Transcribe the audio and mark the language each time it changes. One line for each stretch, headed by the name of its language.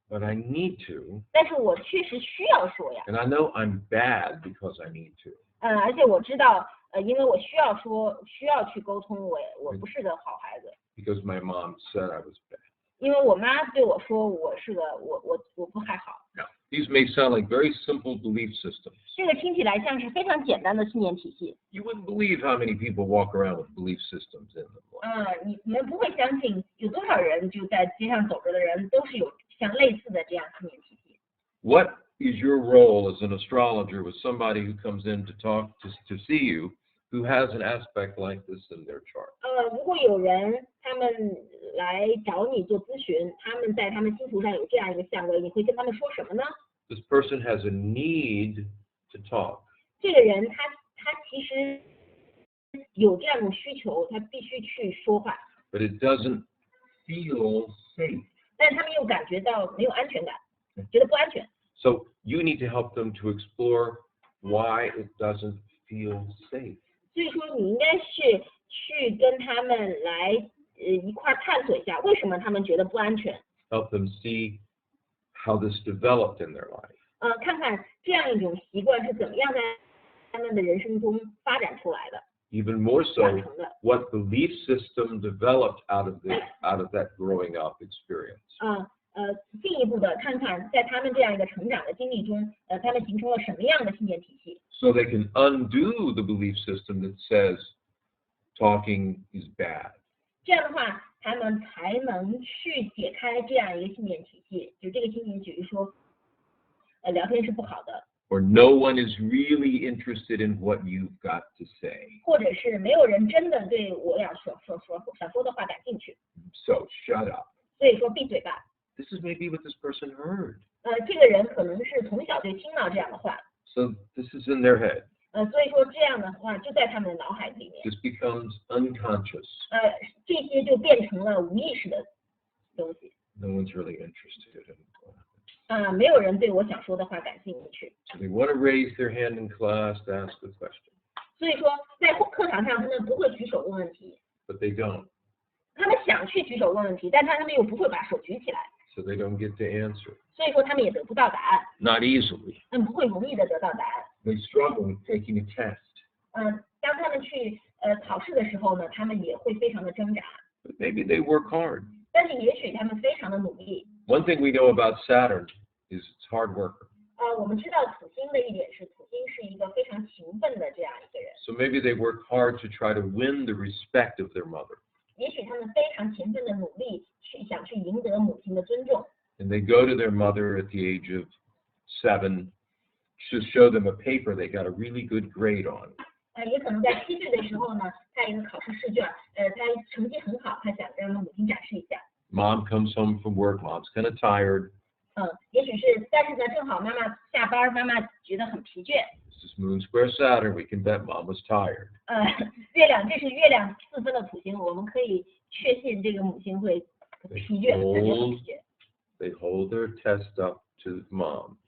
English: But I need to.
Chinese: 但是我确实需要说呀。
English: And I know I'm bad because I need to.
Chinese: 而且我知道，因为我需要说，需要去沟通，我不是个好孩子。
English: Because my mom said I was bad.
Chinese: 因为我妈对我说我不太好。
English: Now, these may sound like very simple belief systems.
Chinese: 这个听起来像是非常简单的信念体系。
English: You wouldn't believe how many people walk around with belief systems in them.
Chinese: 你们不会相信有多少人就在街上走着的人都是有像类似的这样信念体系。
English: What is your role as an astrologer with somebody who comes in to talk to see you who has an aspect like this in their chart?
Chinese: 如果有人他们来找你做咨询，他们在他们星图上有这样一个相位，你会跟他们说什么呢？
English: This person has a need to talk.
Chinese: 这个人他其实有这样一种需求，他必须去说话。
English: But it doesn't feel safe.
Chinese: 但是他们又感觉到没有安全感，觉得不安全。
English: So you need to help them to explore why it doesn't feel safe.
Chinese: 所以说你应该是去跟他们来一块探索一下，为什么他们觉得不安全。
English: Help them see how this developed in their life.
Chinese: 看看这样一种习惯是怎么样在他们的人生中发展出来的。
English: Even more so, what belief system developed out of that growing up experience.
Chinese: 进一步的看看在他们这样一个成长的经历中，他们形成了什么样的信念体系。
English: So they can undo the belief system that says talking is bad.
Chinese: 这样的话，他们才能去解开这样一个信念体系，就这个信念，比如说，聊天是不好的，
English: Or no one is really interested in what you've got to say.
Chinese: 或者是没有人真的对我想说的话感兴趣，
English: So shut up.
Chinese: 所以说闭嘴吧。
English: This is maybe what this person heard.
Chinese: 这个人可能是从小就听到这样的话，
English: So this is in their head.
Chinese: 所以说这样的话就在他们的脑海里面，
English: This becomes unconscious.
Chinese: 这些就变成了无意识的东西。
English: No one's really interested in it.
Chinese: 没有人对我想说的话感兴趣，
English: So they want to raise their hand in class to ask a question,
Chinese: 所以说在课堂上他们不会举手问问题，
English: but they don't.
Chinese: 他们想去举手问问题，但是他们又不会把手举起来，
English: So they don't get to answer.
Chinese: 所以说他们也得不到答案，
English: Not easily.
Chinese: 他们不会容易的得到答案。
English: They struggle with taking a test.
Chinese: 当他们去考试的时候呢，他们也会非常的挣扎，
English: But maybe they work hard.
Chinese: 但是也许他们非常的努力。
English: One thing we know about Saturn is it's hard worker.
Chinese: 我们知道土星的一点是，土星是一个非常勤奋的这样一个人，
English: So maybe they work hard to try to win the respect of their mother.
Chinese: 也许他们非常勤奋的努力想去赢得母亲的尊重。
English: And they go to their mother at the age of 7 to show them a paper they got a really good grade on.
Chinese: 也可能在7岁的时候呢，他一个考试试卷，他成绩很好，他想让母亲展示一下。
English: Mom comes home from work, mom's kind of tired.
Chinese: 也许是，但是呢，正好妈妈下班，妈妈觉得很疲倦。
English: This is Moon Square Saturn, we can bet mom was tired.
Chinese: 这是月亮4分的土星，我们可以确信这个母亲会疲倦，感觉很疲倦。
English: They hold their test up to mom.